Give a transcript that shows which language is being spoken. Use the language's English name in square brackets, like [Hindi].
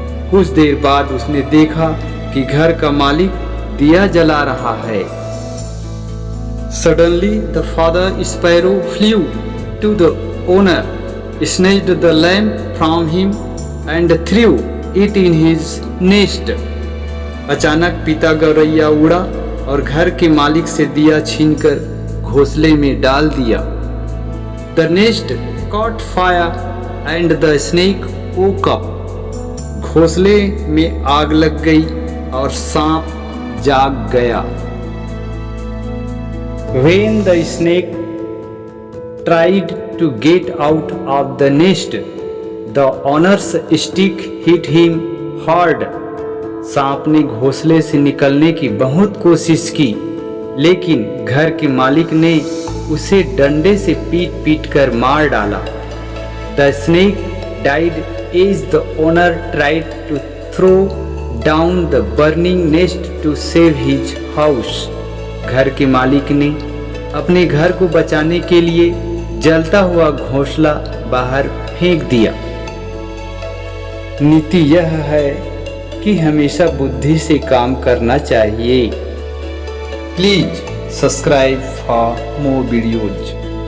[Hindi] कुछ देर बाद उसने देखा कि घर का मालिक दिया जला रहा है। [English] Suddenly the father sparrow flew to the owner, snatched the lamp from him and threw it in his nest. [Hindi] अचानक पिता गौरैया उड़ा और घर के मालिक से दिया छीनकर घोंसले में डाल दिया। [English] The nest caught fire and the snake woke up. [Hindi] घोंसले में आग लग गई और सांप जाग गया। [English] When the snake tried to get out of the nest, the owner's stick hit him hard. [Hindi] सांप ने घोंसले से निकलने की बहुत कोशिश की, लेकिन घर के मालिक ने उसे डंडे से पीट कर मार डाला। [English] The snake died as the owner tried to throw down the burning nest to save his house. [Hindi] घर के मालिक ने अपने घर को बचाने के लिए जलता हुआ घोंसला बाहर फेंक दिया। नीति यह है कि हमेशा बुद्धि से काम करना चाहिए। [English] Please subscribe for more videos.